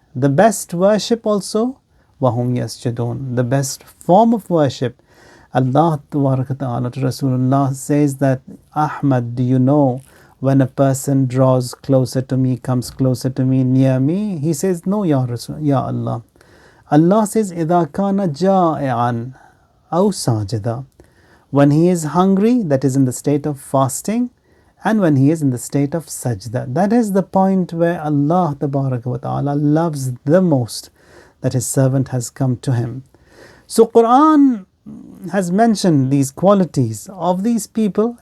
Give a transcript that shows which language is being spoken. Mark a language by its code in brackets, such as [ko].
[en] The best worship also, wahum yasjudun. The best form of worship. Allah Ta'ala to Rasulullah says that, Ahmad, do you know when a person draws closer to me, comes closer to me, near me? He says, no, Ya Rasul, Ya Allah. Allah says, [ar] إِذَا كَانَ جَائِعًا أَوْ سَاجِدًا. [en] When he is hungry, that is in the state of fasting, and when he is in the state of sajda. That is the point where Allah Ta'ala loves the most that His servant has come to Him. So Quran has mentioned these qualities of these people.